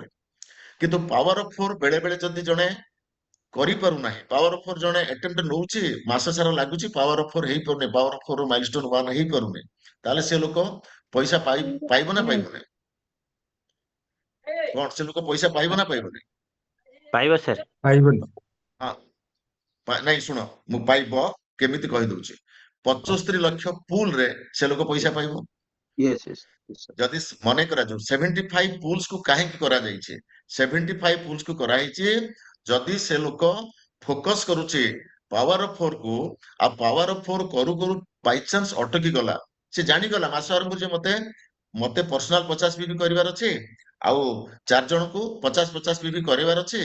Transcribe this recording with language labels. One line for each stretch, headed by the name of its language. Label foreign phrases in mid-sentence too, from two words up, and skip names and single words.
Odia: କିନ୍ତୁ
English: power of 4
Odia: ବେଳେ ବେଳେ ଯଦି ଜଣେ କରିପାରୁନାହିଁ,
English: power of 4
Odia: ଜଣେ ଆଟେମ୍ପ୍ଟ ନଉଛି, ମାସ ସାରା ଲାଗୁଛି,
English: power of 4
Odia: ହେଇପାରୁନି,
English: power of 4 milestone 1
Odia: ହେଇପାରୁନି, ତାହେଲେ ସେ ଲୋକ ପଇସା ପାଇବ ନା ପାଇବନି? କଣ ସେ ଲୋକ ପଇସା ପାଇବ ନା ପାଇବନି? ପାଇବା ସର୍। ପାଇବନି। ହଁ, ନାଇଁ ଶୁଣ, ମୁଁ ପାଇବ କେମିତି କହିଦଉଛି। 75 ଲକ୍ଷ ପୁଲ ରେ ସେ ଲୋକ ପଇସା ପାଇବ।
English: yes yes yes sir.
Odia: ଯଦି ମନେ କରାଯାଉ 75 ପୁଲ୍ସ କୁ କାହିଁକି କରାଯାଇଛି? 75 ପୁଲ୍ସ କୁ କରାହେଇଛି ଯଦି ସେ ଲୋକ ଫୋକସ କରୁଛି
English: power of 4
Odia: କୁ, ଆଉ
English: power of 4
Odia: କରୁ କରୁ ବାଇଚାନ୍ସ ଅଟକି ଗଲା, ସେ ଜାଣିଗଲା ମାସ ଆରମ୍ଭ ଯେ ମତେ ମତେ
English: personal 50 PV
Odia: କରିବାର ଅଛି, ଆଉ 4 ଜଣଙ୍କୁ 50 ପିଭି କରିବାର ଅଛି।